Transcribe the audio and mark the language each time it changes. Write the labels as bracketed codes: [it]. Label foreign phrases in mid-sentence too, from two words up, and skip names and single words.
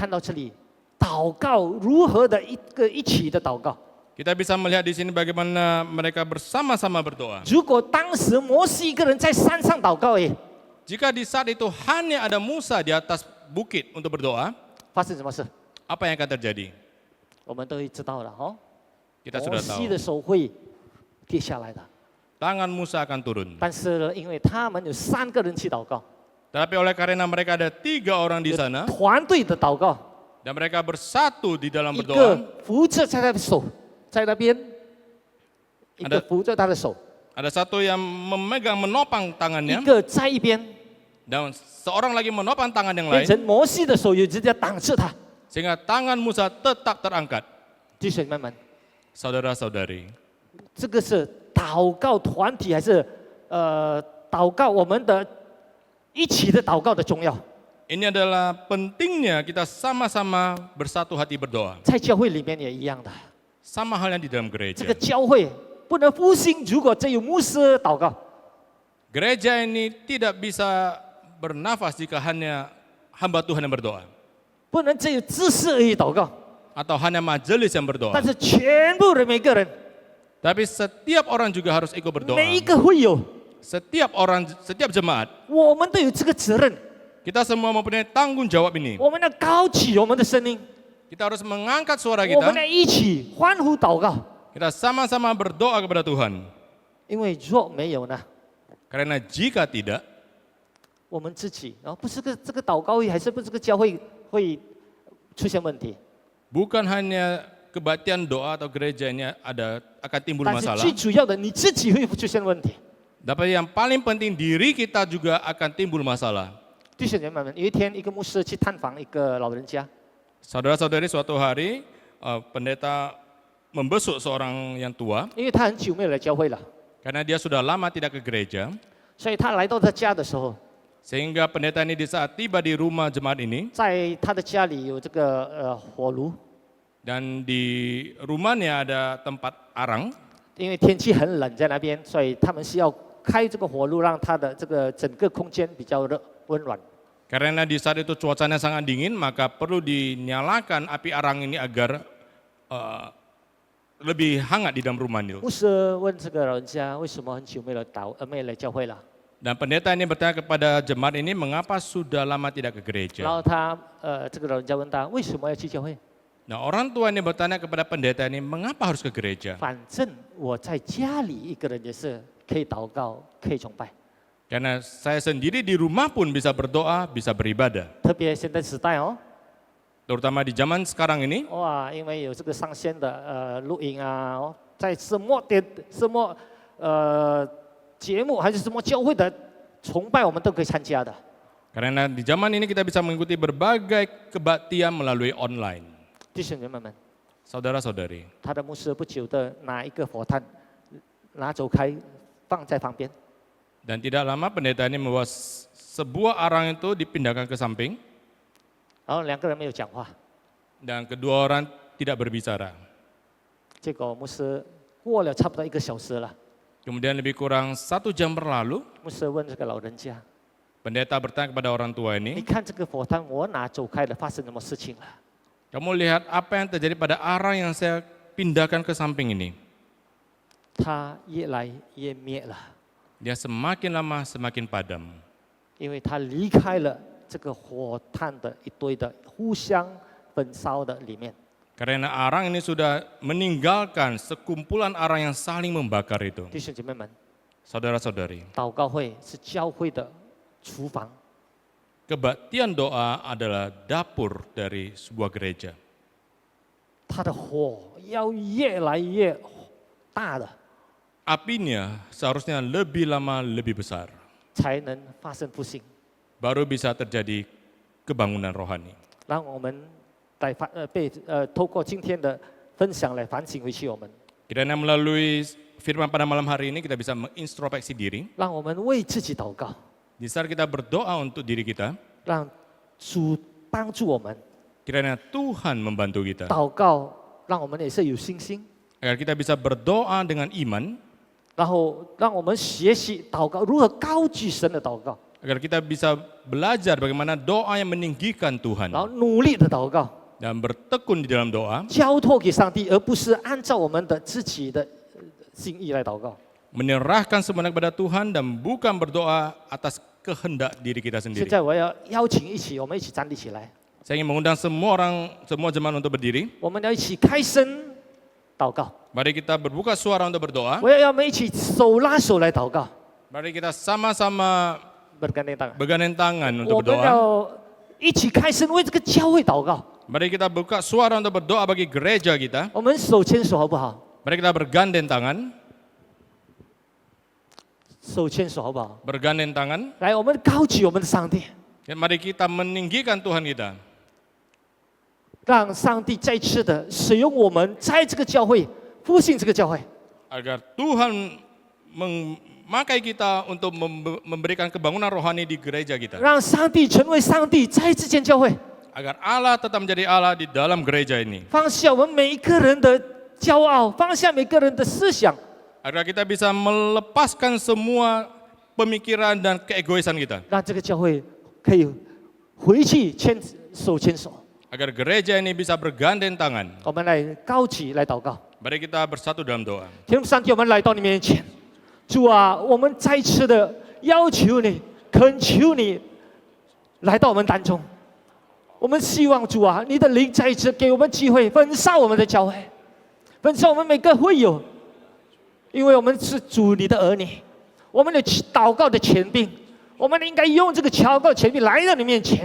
[zh] 我们看到这里， 祷告如何的一起的祷告。 [id] Kita bisa melihat di sini bagaimana mereka bersama-sama berdoa. [zh] 如果当时摩西一个人在山上祷告， [id] Jika di saat itu hanya ada Musa di atas bukit untuk berdoa, [zh] 发生什么事？ [id] apa yang akan terjadi? [zh] 我们都会知道了哦。 [id] Kita [zh] 摩 [id] sudah [zh] 西 [id] tahu. [zh] 的手会跌下来的， [id] Tangan Musa akan turun. [zh] 但是呢，因为他们有3个人去祷告， [id] Tetapi oleh karena mereka ada 3 orang di sana [zh] 团队的祷告， [id] dan mereka bersatu di dalam [zh] 一 [id] berdoa, [zh] 个扶着在他的手，在那边，一个 [id] Ada [zh] 扶着他的手， [id] ada satu yang menopang [zh] 一 [id] tangannya [zh] 个在一边， [id] dan seorang lagi menopang tangan yang [zh] 变 [id] lain [zh] 成摩西的手有直接挡着他。 [id] sehingga tangan Musa tetap terangkat. [zh] 弟兄妹们， [id] Saudara-saudari, [zh] 这个是祷告团体还是祷告我们的一起的祷告的重要？ [id] ini adalah pentingnya kita sama-sama bersatu hati berdoa. [zh] 在教会里面也一样的， [id] Sama halnya di dalam [zh] 这 [id] gereja. [zh] 个教会不能复兴，如果只有牧师祷告。 [id] Gereja ini tidak bisa bernafas jika hanya hamba Tuhan yang berdoa [zh] 不能只有知识而已祷告， [id] atau hanya majelis yang berdoa. [zh] 但是全部人每个人， [id] Tapi setiap orang juga harus ikut berdoa. [zh] 每一个会友， [id] Setiap orang, setiap jemaat, [zh] 我们都有这个责任， [id] kita semua mempunyai tanggung jawab ini. [zh] 我们要高举我们的声音， [id] Kita harus mengangkat suara [zh] 我们 [id] kita. [zh] 要一起欢呼祷告。 [id] Kita sama-sama berdoa kepada Tuhan. [zh] 因为若没有呢， [id] Karena jika tidak, [zh] 我们自己不是这个祷告会，还是不是这个教会会出现问题。 [id] bukan hanya kebaktian doa atau gereja ini akan timbul [zh] 但是 [id] masalah. [zh] 最主要的，你自己会出现问题。 [id] Tapi yang paling penting diri kita juga akan timbul masalah. [zh] 弟兄姐妹们，有一天一个牧师去探访一个老人家， [id] Saudara-saudari, suatu hari pendeta membesuk seorang yang tua [zh] 因为他很久没有来教会了， [id] karena dia sudah lama tidak ke gereja. [zh] 所以他来到他家的时候， [id] Sehingga pendeta ini di saat tiba di rumah jemaat ini [zh] 在他的家里有这个火炉， [id] dan di rumahnya ada tempat arang. [zh] 因为天气很冷在那边，所以他们是要开这个火炉，让他的这个整个空间比较热温暖。 [id] Karena di saat itu cuacanya sangat dingin, maka perlu dinyalakan api arang ini agar lebih hangat di dalam rumah itu. [zh] 牧师问这个老人家为什么很久没有来教会了， [id] Dan pendeta ini bertanya kepada jemaat ini, mengapa sudah lama tidak ke [zh] 然 [id] gereja? [zh] 后这个老人家问他为什么要去教会， [id] Nah, orang tua ini bertanya kepada pendeta ini, mengapa harus ke gereja? [zh] 反正我在家里一个人也是可以祷告，可以崇拜。 [id] Karena saya sendiri di rumah pun bisa berdoa, bisa beribadah. [zh] 特别现在时代哦， [id] Terutama di zaman sekarang ini, [zh] 哇，因为有这个上线的录影啊，在什么节目还是什么教会的崇拜，我们都可以参加的。 [id] karena di zaman ini kita bisa mengikuti berbagai kebaktian melalui online. [zh] 弟兄姐妹们， [id] Saudara-saudari, [zh] 他的牧师不久的拿一个火炭拿走开，放在旁边， [id] dan tidak lama pendeta ini membawa sebuah arang itu dipindahkan ke samping [zh] 然后2个人没有讲话， [id] dan kedua orang tidak berbicara. [zh] 结果牧师过了差不多1个小时了， [id] Kemudian lebih kurang 1 jam berlalu, [zh] 牧师问这个老人家 [id] pendeta bertanya kepada orang tua：“ [zh] 你 [id] ini, [zh] 看这个火炭我拿走开了，发生什么事情了？” [id] kamu lihat apa yang terjadi pada arang yang saya pindahkan ke samping ini? [zh] 他越来越灭了， [id] Dia semakin lama semakin padam. [zh] 因为他离开了这个火炭的一堆的互相焚烧的里面。 [id] Karena arang ini sudah meninggalkan sekumpulan arang yang saling membakar itu. [zh] 弟兄姐妹们， [id] Saudara-saudari, [zh] 祷告会是教会的厨房， [id] kebaktian doa adalah dapur dari sebuah gereja. [zh] 它的火要越来越大的， [id] Apinya seharusnya lebih lama lebih besar, [zh] 才能发生复兴。 [id] baru bisa terjadi kebangunan rohani. [zh] 让我们透过今天的分享来反省回去我们， [id] Kiranya melalui firman pada malam hari ini kita bisa mengintrospeksi diri. [zh] 让我们为自己祷告， [id] Di saat kita berdoa untuk diri kita, [zh] 让主帮助我们。 [id] kiranya Tuhan membantu kita. [zh] 祷告让我们也是有信心， [id] Agar kita bisa berdoa dengan iman, [zh] 然后让我们学习祷告如何高举神的祷告， [id] agar kita bisa belajar bagaimana doa yang meninggikan Tuhan. [zh] 然后努力的祷告， [id] dan bertekun di dalam doa, [zh] 交托给上帝，而不是按照我们的自己的心意来祷告。 [id] menyerahkan semuanya kepada Tuhan dan bukan berdoa atas kehendak diri kita [zh] 现 [id] sendiri. [zh] 在我要邀请我们一起站立起来， [id] Saya ingin mengundang semua jemaat untuk berdiri. [zh] 我们要一起开声祷告。 [id] Mari kita berbuka suara untuk berdoa. [zh] 我们一起手拉手来祷告， [id] Mari kita sama-sama bergandeng tangan。 bergandeng tangan [zh] 我 [id] untuk [zh] 们 [id] berdoa. [zh] 要一起开声为这个教会祷告。 [id] Mari kita buka suara untuk berdoa bagi gereja kita. [zh] 我们手牵手好不好？ [id] Mari kita bergandeng tangan. [zh] 手牵手好不好？ [id] Bergandeng tangan. [zh] 来，我们高举我们的上帝， [id] Ya, mari kita meninggikan Tuhan kita. [zh] 让上帝再次的使用我们，在这个教会复兴这个教会。 [id] Agar Tuhan memakai kita untuk memberikan kebangunan rohani di gereja kita. [zh] 让上帝成为上帝在这间教会， [id] Agar Allah tetap menjadi Allah di dalam gereja ini. [zh] 放下我们每一个人的骄傲，放下每个人的思想， [id] Agar kita bisa melepaskan semua pemikiran dan keegoisan kita. [zh] 让这个教会可以回去手牵手。 [id] Agar gereja ini bisa bergandeng tangan. [zh] 我们来高举来祷告。 [id] Mari kita bersatu dalam doa. [zh] 天父上帝，我们来到你面前，主啊，我们再次的要求你，恳求你来到我们当中。我们希望主啊，你的灵再一次给我们机会，焚烧我们的教会，焚烧我们每个会友，因为我们是主你的儿女，我们的祷告的权柄，我们应该用这个祷告的权柄来到你面前。